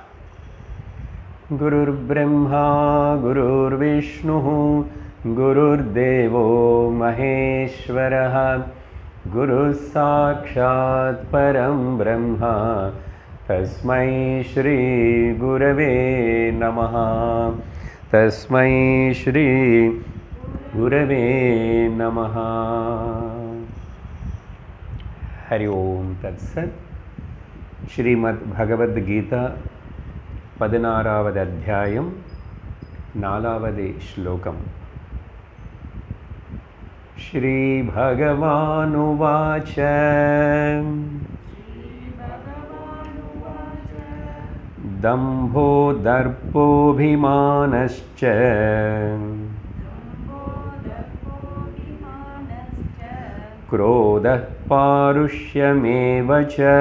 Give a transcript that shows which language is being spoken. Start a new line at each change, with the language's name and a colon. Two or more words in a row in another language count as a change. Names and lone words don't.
Sanskrit: गुरुर्ब्रह्मा गुरुर्विष्णु गुरुर्देवो महेश्वरः गुरुः साक्षात् परं ब्रह्म तस्मै श्री गुरवे नमः। तस्मै श्री गुरवे नमः। हरि ओम तत्सत्।
Tamil: श्रीमद् भगवद गीता 16வது அத்தியாயம் 4வது श्लोकम्।
Sanskrit: श्री भगवानुवाच दम्भो दर्पोऽभिमानश्च क्रोधः पारुष्यमेव च